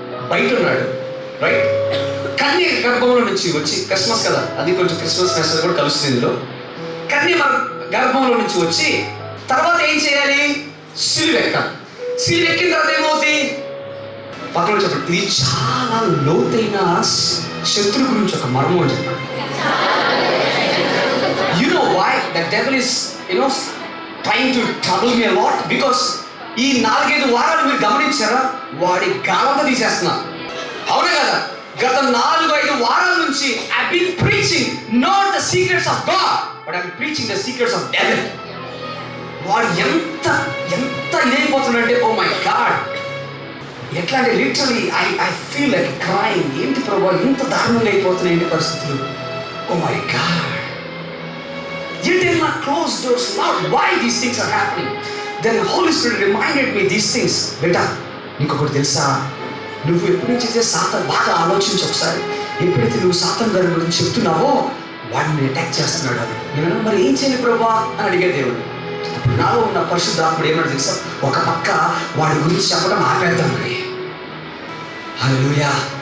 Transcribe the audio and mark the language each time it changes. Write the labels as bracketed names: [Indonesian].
[Telugu] బయట ఉన్నాడు, రైట్? కన్య గర్భంలో నుంచి వచ్చి, క్రిస్మస్ కదా, అది కొంచెం క్రిస్మస్ మెసేజ్ కూడా కలుస్తుంది ఇందులో. కన్య గర్భంలో నుంచి వచ్చి తర్వాత ఏం చేయాలి? సిలువ ఎక్కాలి. సిలువ ఎక్కిన తర్వాత ఏమవుతుంది? పక్కన చెప్పండి. ఇది చాలా లోతైన శత్రు గురించి ఒక మర్మం అని చెప్పండి. [English] You know why the devil is, trying to trouble me a lot? Because [Telugu] ఈ 4-5 వారాలు మీరు గమనించారా, వాడి గాలంతా తీసేస్తున్నా. అవునా కదా? గత 4-5 వారాల నుంచి [English] I've been preaching not the secrets of God, but I'm preaching the secrets of devil. [Telugu] వాడు ఎంత ఇదైపోతున్నాడంటే, [English] oh my god, [Telugu] ఎట్లా అంటే [English] Literally I feel like crime. [Telugu] ఏంటి ప్రభా, ఇంత దారుణంగా అయిపోతున్నాయి ఏంటి పరిస్థితులు? [English] Oh my god. Yet in my closed doors, Lord, why these things are happening? Then Holy Spirit reminded me these things. [Telugu] బేటా, ఇంకొకటి తెలుసా? నువ్వు ఎప్పటి నుంచి అయితే సాతాను, బాగా ఆలోచించి ఒకసారి, ఎప్పుడైతే నువ్వు సాతాను గారి గురించి చెప్తున్నావో వాడిని అటాక్ చేస్తున్నాడు. అది నేను మరి ఏం చేయాలి ప్రభా అని అడిగే దేవుడు. అప్పుడు నాలో ఉన్న పరిశుద్ధాత్ముడు ఏమన్నా తెలుసా? ఒక పక్క వాడి గురించి చెప్పడం ఆపేద్దాం. హల్లెలూయా.